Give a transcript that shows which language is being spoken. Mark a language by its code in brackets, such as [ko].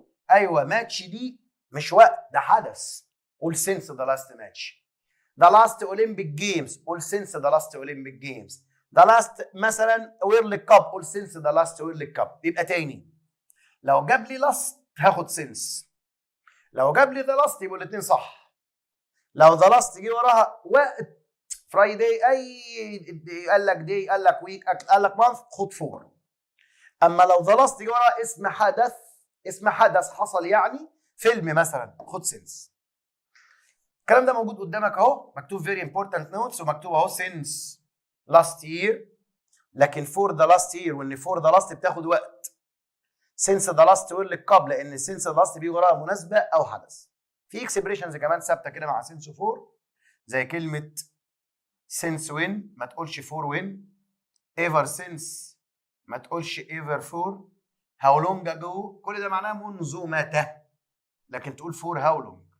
[ar] ايوه ماتش دي مش وقت، ده حدث، قول [en] since the last match. the last Olympic Games، قول since the last Olympic Games. the last مثلا World Cup، قول since the last World Cup. [ar] يبقى تاني لو جاب لي last هاخد since، لو جاب لي the last يبقوا الاثنين صح. لو the last جه وراها وقت Friday، اي قال لك day، قال لك week، قال لك month، خد فور. اما لو the last جه وراها اسم حدث حصل، يعني فيلم مثلا، خد since. الكلام ده موجود قدامك اهو، مكتوب [en] very important notes [ar] ومكتوب اهو [en] since last year، [ar] لكن [en] for the last year [ar] وان for the last بتاخد وقت. [en] since the last World Cup لان since the last [ar] بيجي وراها مناسبه او حدث. في اكسبريشنز كمان ثابته كده مع since وfor، زي كلمه since when ما تقولش for when، ever since ما تقولش ever for، how long ago كل ده معناه منذ متى، لكن تقول for how long.